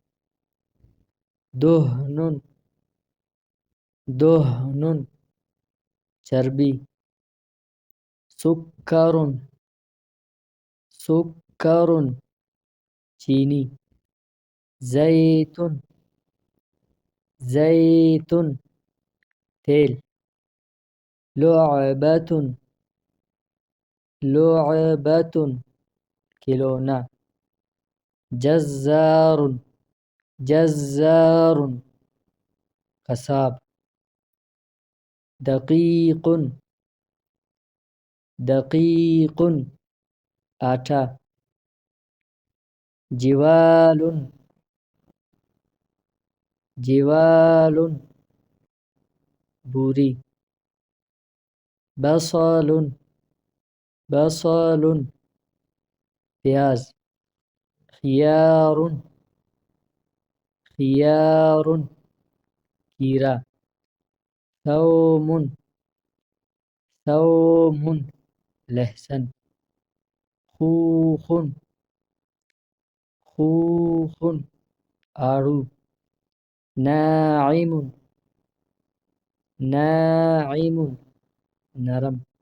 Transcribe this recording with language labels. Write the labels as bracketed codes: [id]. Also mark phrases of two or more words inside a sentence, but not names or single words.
[ar] دہن دہن چربی. سکر سکر چینی. زیتون زیتون تیل. لعبۃ لعبۃ کھلونا. جزار جزار قصاب. دقیق دقیق آٹا. جوال جوال بوری بصل پیاز خيار [ur] کیرا ثوم لہسن خوخ آڑو ناعم نرم